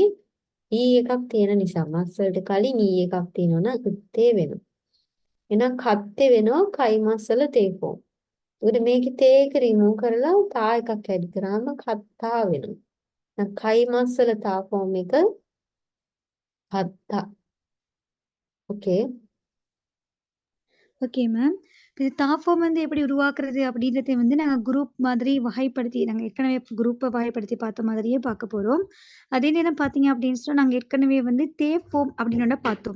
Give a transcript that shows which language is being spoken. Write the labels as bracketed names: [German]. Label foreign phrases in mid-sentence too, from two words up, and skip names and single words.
[Sinhala] e එකක් තියෙන නිසා මස් වලට කලින් e එකක් තියෙනවා නම් ඉත්තේ වෙනවා. එහෙනම් කත්තේ වෙනවා කයිමස් වල te form. ඒකට මේකේ te එක remove කරලා ta එකක් add කරාම කත්තා වෙනවා. කයිමස් වල ta form එක කත්තා. [English] Okay. okay ma'am. [Tamil] இது தா ஃபார்ம் வந்து எப்படி உருவாக்குறது அப்படின்றதை வந்து நாங்கள் குரூப் மாதிரி வகைப்படுத்தி நாங்கள் ஏற்கனவே குரூப்பை வகைப்படுத்தி பார்த்த மாதிரியே பார்க்க போகிறோம். அதே நேரம் பார்த்தீங்க அப்படின்னு சொன்னால் நாங்கள் ஏற்கனவே வந்து தே ஃபார்ம் அப்படின்னு பார்த்தோம்.